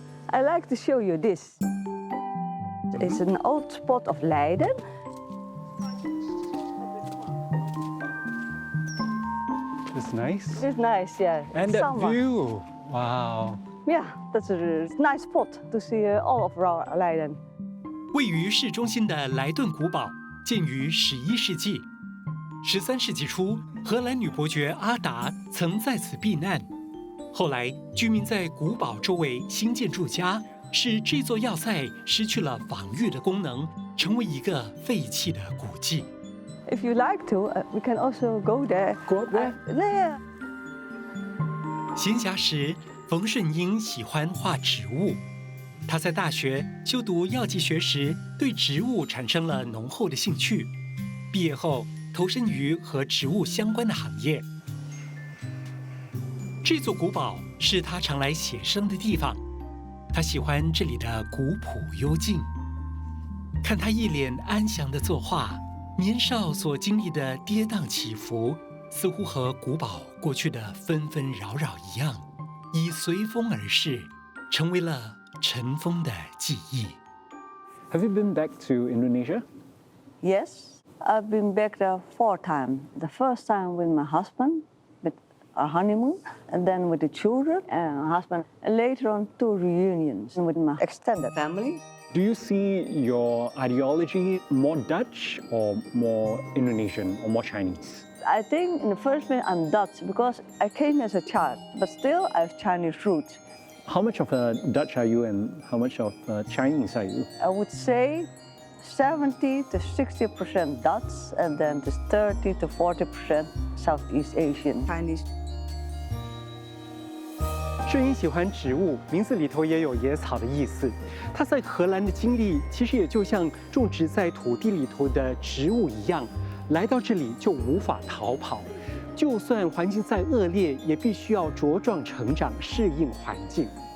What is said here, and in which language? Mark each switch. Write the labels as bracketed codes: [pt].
[en] I like to show you this. It's an old spot of Leiden. It's nice. It's nice, yeah. And the Summer. view. Wow. Yeah, that's a nice spot to see all of Leiden. [zh] 位于市中心的莱顿古堡建于11世纪。 13世纪初，荷兰女伯爵阿达曾在此避难。后来，居民在古堡周围兴建住家，使这座要塞失去了防御的功能，成为一个废弃的古迹。 [en] If you like to, we can also go there. Go up there? There. [zh] 闲暇时，冯顺英喜欢画植物。他在大学修读药剂学时，对植物产生了浓厚的兴趣。毕业后，投身于和植物相关的行业。这座古堡是他常来写生的地方。他喜欢这里的古朴幽静。看他一脸安详的作画，年少所经历的跌宕起伏，似乎和古堡过去的纷纷扰扰一样，已随风而逝，成为了尘封的记忆。 [en] Have you been back to Indonesia? Yes, I've been back there 4 times. The first time with my husband, with our honeymoon, and then with the children and husband, and later on 2 reunions with my extended family. Do you see your ideology more Dutch or more Indonesian or more Chinese? I think in the first place I'm Dutch because I came as a child, but still I have Chinese roots. How much of Dutch are you and how much of Chinese are you? I would say 70 to 60% Dutch, and then just 30 to 40% Southeast Asian Chinese. [zh] 顺英喜欢植物，名字里头也有野草的意思。他在荷兰的经历，其实也就像种植在土地里头的植物一样，来到这里就无法逃跑。就算环境再恶劣，也必须要茁壮成长，适应环境。